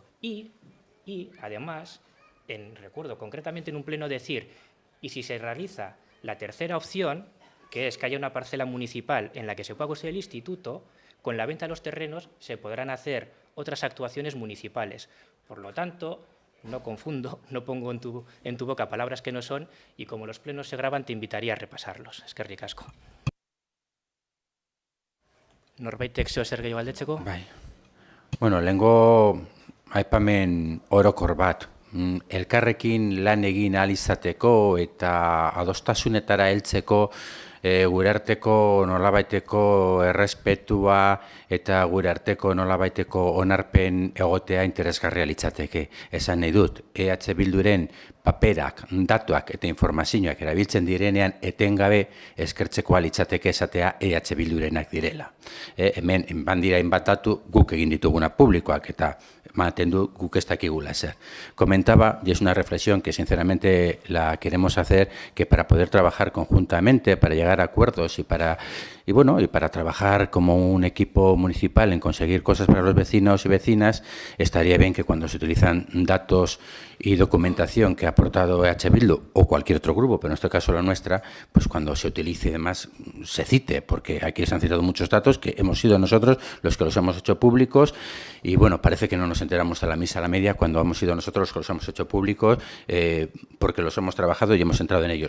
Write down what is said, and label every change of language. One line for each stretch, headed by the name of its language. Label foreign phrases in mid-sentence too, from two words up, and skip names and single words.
Spanish: Y además, recuerdo concretamente en un pleno decir, y si se realiza la tercera opción, que es que haya una parcela municipal en la que se pueda construir el instituto, con la venta de los terrenos se podrán hacer otras actuaciones municipales. Por lo tanto, no confundo, no pongo en tu boca palabras que no son y como los plenos se graban te invitaría a repasarlos.
Basque: Eskerrik asko. Norbaitek zeo zer gehiago galdetzeko? Bai. Bueno, lehengo aipamen orokor bat. Elkarrekin lan egin ahal izateko eta adostasunetara heltzeko gure arteko nolabaiteko errespetua eta gure arteko nolabaiteko onarpen egotea interesgarria litzateke. Esan nahi dut, EH Bilduren paperak, datuak eta informazioak erabiltzen direnean etengabe eskertzekoa litzateke esatea EH Bildurenak direla. Hemen bandira hainbat datu guk egin dituguna publikoak eta ematen du guk ez dakigula zer.
Spanish: Comentaba, y es una reflexión que sinceramente la queremos hacer, que para poder trabajar conjuntamente, para llegar a acuerdos y para trabajar como un equipo municipal en conseguir cosas para los vecinos y vecinas, estaría bien que cuando se utilizan datos y documentación que ha aportado EH Bildu o cualquier otro grupo, pero en este caso la nuestra, pues cuando se utilice y demás se cite, porque aquí se han citado muchos datos que hemos sido nosotros los que los hemos hecho públicos y bueno, parece que no nos enteramos a la misa a la media cuando hemos sido nosotros los que los hemos hecho públicos porque los hemos trabajado y hemos entrado en ellos.